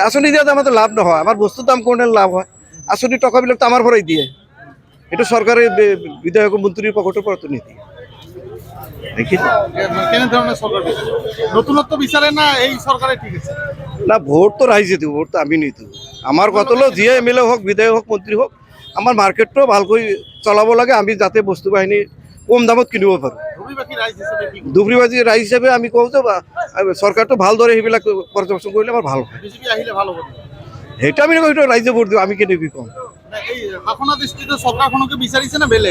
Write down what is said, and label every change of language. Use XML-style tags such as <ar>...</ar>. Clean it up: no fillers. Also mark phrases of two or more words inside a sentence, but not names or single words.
<as>আঁচনি দিয়াত আমাৰতো লাভ নহয়, আমাৰ বস্তুৰ দাম কৰোঁতে লাভ হয়। আঁচনি টকাবিলাকতো আমাৰ পৰাই দিয়ে, এইটো চৰকাৰে বিধায়ক মন্ত্ৰীৰ পকেটৰ পৰাতো নিদিয়ে। কেনেধৰণে চৰকাৰ বিচাৰে? নতুনত্ব বিচাৰে না এই চৰকাৰে ঠিক আছে? না, ভোট তো রাইজে দিব, ভোট তো আমি নিদিওঁ। আমার কত হলো যিয়ে MLA হোক, বিধায়ক হোক, মন্ত্রী হোক, আমার মার্কেটটো ভালকৈ চলাব লাগে, আমি যাতে বস্তু বাহিনী কম দামত কিনিব পাৰোঁ। ধুবুৰীবাসী ৰাইজ হিচাপে আমি কওঁ যে চৰকাৰটো ভালদৰে সেইবিলাক পৰ্যবেক্ষণ কৰিলে আমাৰ ভাল হয়। বিজেপি আহিলে ভাল হ'ব। সেইটো আমি নকওঁ, সেইটো ৰাইজে ভোট দিওঁ, আমি কেনেকৈ কওঁ? এই শাসনাধিষ্ঠিত চৰকাৰখনকে বিচাৰিছে না বেলেগ?</as>